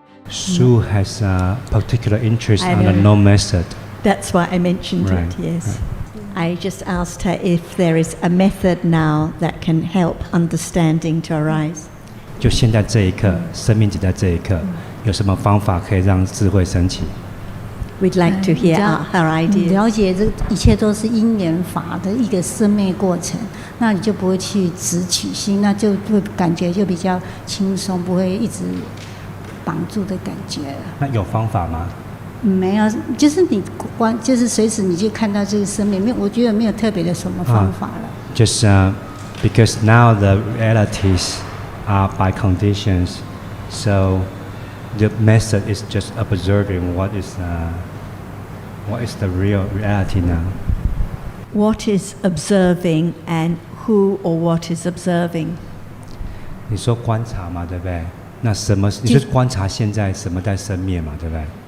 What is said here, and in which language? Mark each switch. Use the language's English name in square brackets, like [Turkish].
[English] Sue has a particular interest on the no method. That's why I mentioned Right, it, yes. right. I just asked her if there is a method now that can help understanding to arise. [Chinese] 就现在这一刻，生命只在这一刻，有什么方法可以让智慧升起？ [English] We'd like to hear her ideas. [Chinese] 了解这一切都是因缘法的一个生灭过程，那你就不会去执取心，那就会感觉就比较轻松，不会一直绑住的感觉了。那有方法吗？没有，就是你就是随时你就看到这个生命，没有，我觉得没有特别的什么方法了。 [English] Just because now the realities are by conditions, so the method is just observing what is the real reality now. What is observing and who or what is observing? [Chinese] 你说观察嘛，对不对？那什么？你就观察现在什么在生灭嘛，对不对？